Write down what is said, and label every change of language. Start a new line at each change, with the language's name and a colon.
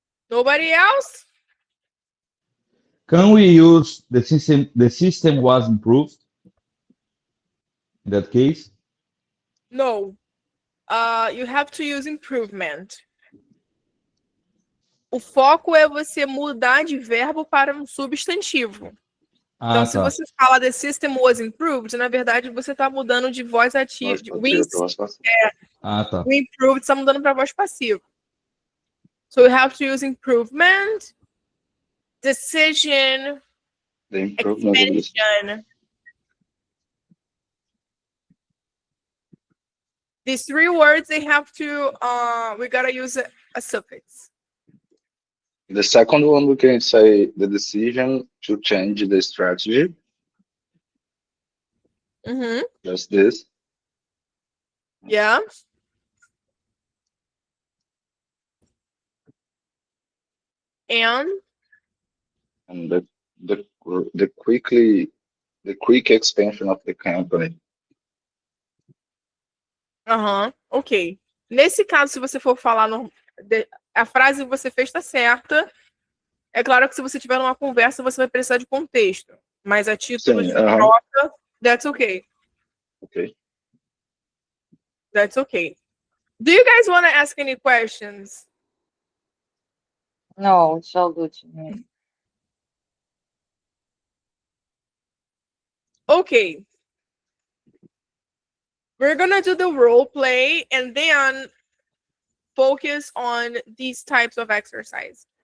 English: Nobody else? Can we use the system? The system was improved. In that case, No. You have to use improvement.
Portuguese: O foco é você mudar de verbo para um substantivo. Então, se tá. você fala
English: the system was improved,
Portuguese: na verdade você está mudando de voz ativa. Tá. O improved está mudando para voz passiva.
English: So you have to use improvement, decision, The improvement of this. expansion. These 3 words, they have to, we gotta use a suffix. The second one, we can say the decision to change the strategy. Just this. Yeah. And the quick expansion of the company. Ok.
Portuguese: Nesse caso, se você for falar a frase que você fez está certa. É claro que se você tiver numa conversa, você vai precisar de contexto. Mas a título de troca,
English: that's okay. Okay. That's okay. Do you guys want to ask any questions? No, it's all good to me. Okay. We're gonna do the role play and then focus on these types of exercise.